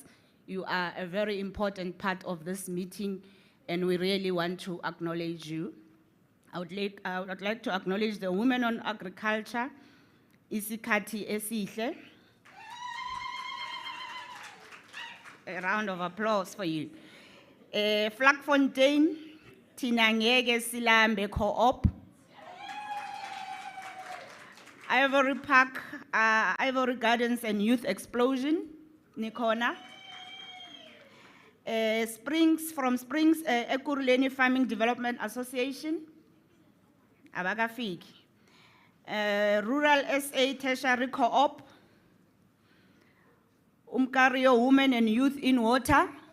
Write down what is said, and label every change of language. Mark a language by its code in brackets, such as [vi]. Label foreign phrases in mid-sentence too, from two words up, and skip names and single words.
[en] You are a very important part of this meeting, and we really want to acknowledge you. I would like to acknowledge the Women on Agriculture, Isikati Esihle. A round of applause for you. Flakfontein, Tinangege Silambe Co-op. Ivory Park, Ivory Gardens and Youth Explosion, Nikona. Springs, Ekurhuleni Farming Development Association, Abagafik. Rural SA Tertiary Co-op, Umkario Women and Youth in Water,